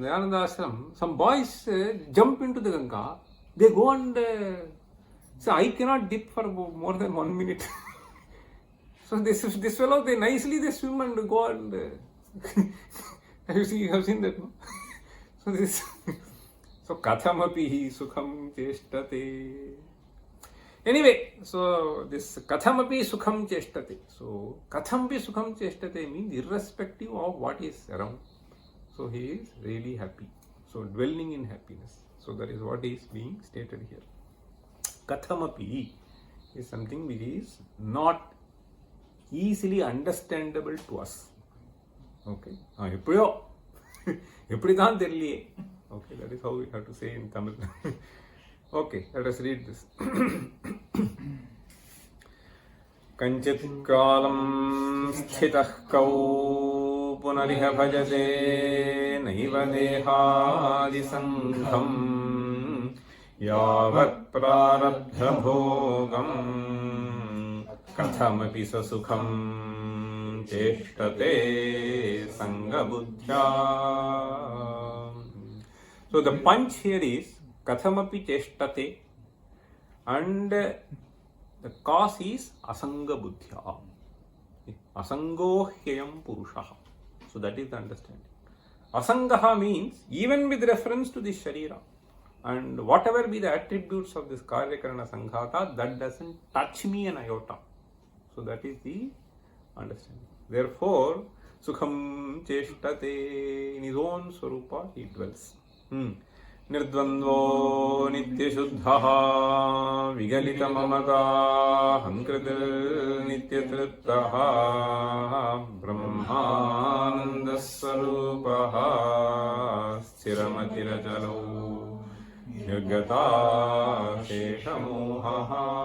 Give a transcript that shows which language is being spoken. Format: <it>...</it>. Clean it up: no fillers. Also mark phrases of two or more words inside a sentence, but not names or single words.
<en>Dayananda Ashram, some boys jump into the Ganga. They go and say, I cannot dip for more than 1 minute. So this fellow, they swim and go and have you seen that? No? So</en> <sa>kathamapi sukham cheshtate.</sa> <en>Anyway, so this</en> <sa>kathamapi sukham cheshtate.</sa> <en>So</en> <sa>kathampi sukham cheshtate</sa> <en>means irrespective of what is around. So he is really happy. So dwelling in happiness. So that is what is being stated here. Kathamapi is something which is not easily understandable to us.</en> <ta>Okay. எப்படிதான் தெரியலையே.</ta> <en>Okay, that is how we have to say in Tamil. Okay, let us read this.</en> <sa>Kanchit kalam sthitah kau punariha bhajate naiva dehadi sangham yavat prarabdha bhogam kathamapi sa sukham cheshtate sangha buddhya.</sa> <en>So the punch here is</en> <sa>kathamapi cheshtate,</sa> <en>and the cause is</en> <sa>asanga buddhya. Asango hyayam purushaha.</sa> <en>So that is the understanding. Asangaha means even with reference to this sharira and whatever be the attributes of this</en> <sa>karyakarana sanghata,</sa> <en>that doesn't touch me an iota. So that is the understanding. Therefore,</en> <sa>sukham cheshtate,</sa> <en>in his own swarupa he dwells.</en> <sa>Nirdvandvo nityashuddhaha vigalita mamata hankritir nityatruttaha brahmananda swarupaha sthiramatirachalau nirgata sheshamohaha.</sa>